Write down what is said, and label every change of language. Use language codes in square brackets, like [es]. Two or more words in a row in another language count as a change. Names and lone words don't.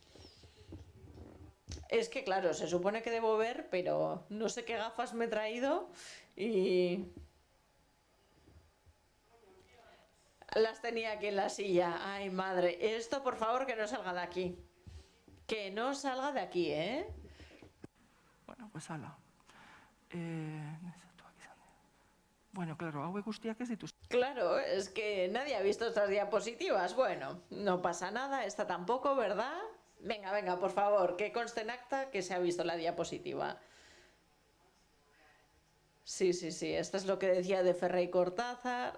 [es] Es que claro, se supone que debo ver, pero no sé qué gafas me he traído y las tenía aquí en la silla. Ay, madre, esto por favor que no salga de aquí. Que no salga de aquí, ¿eh? Bueno, pues hala. [eu] Bueno, claro, hauek guztiak ez dituz. [es] Claro, es que nadie ha visto estas diapositivas. Bueno, no pasa nada, esta tampoco, ¿verdad? Venga, venga, por favor, que conste en acta que se ha visto la diapositiva. Sí, sí, sí, esto es lo que decía de Ferrer y Cortázar.